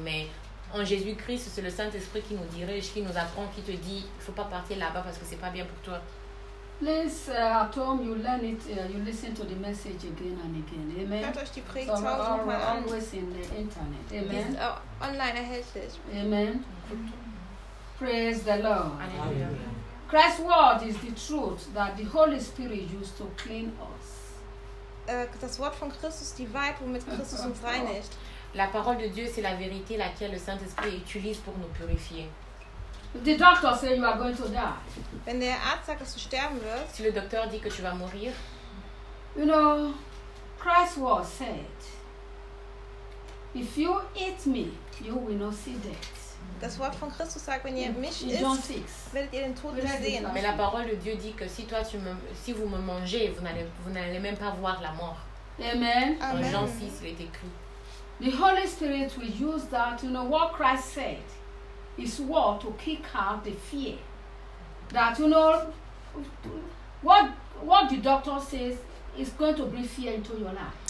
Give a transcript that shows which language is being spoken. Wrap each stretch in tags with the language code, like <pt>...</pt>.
<fr>Mais en Jésus-Christ, c'est le Saint-Esprit qui nous dirige, qui nous apprend, qui te dit, il ne faut pas partir là-bas parce que ce n'est pas bien pour toi.</fr> <en>Please, at home, you learn it, you listen to the message again and again. Amen. So we're always in the internet. Amen.</en> <de>Online erhältlich.</de> <en>Amen. Mm-hmm. Praise the Lord. Amen. Christ's word is the truth that the Holy Spirit used to clean us.</en> <de>Das Wort von Christus, die Wahrheit, womit Christus uns reinigt.</de> <fr>La parole de Dieu, c'est la vérité laquelle le Saint-Esprit utilise pour nous purifier.</fr> <en>The doctor says you are going to die.</en> <de>Wenn der Arzt sagt, dass du sterben wirst.</de> <fr>Si le docteur dit que tu vas mourir.</fr> <en>You know, Christ was said, if you eat me, you will not see death.</en> <de>Das Wort von Christus sagt, wenn ihr mich isst, werdet ihr den Tod nicht sehen.</de> <fr>Mais la parole de Dieu dit que si toi tu me, si vous me mangez, vous n'allez même pas voir la mort. Amen. Amen. Jean 6, il est écrit.</fr> <en>The Holy Spirit will use that, you know, what Christ said, his word to kick out the fear. That, you know, what the doctor says is going to bring fear into your life.</en>